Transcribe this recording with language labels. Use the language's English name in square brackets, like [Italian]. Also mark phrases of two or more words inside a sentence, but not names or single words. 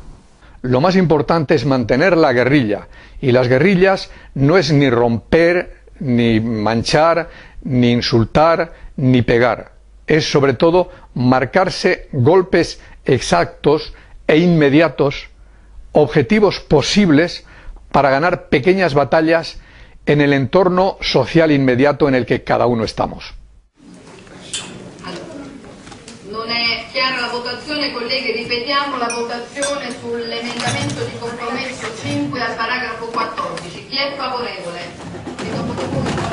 [Spanish] Lo más importante es mantener la guerrilla, y las guerrillas no es ni romper, ni manchar, ni insultar, ni pegar. Es sobre todo marcarse golpes exactos e inmediatos, objetivos posibles para ganar pequeñas batallas en el entorno social inmediato en el che cada uno estamos. [Italian] Non è chiara la votazione, colleghi, ripetiamo la votazione sull'emendamento di compromesso 5 al paragrafo 14. Chi è favorevole?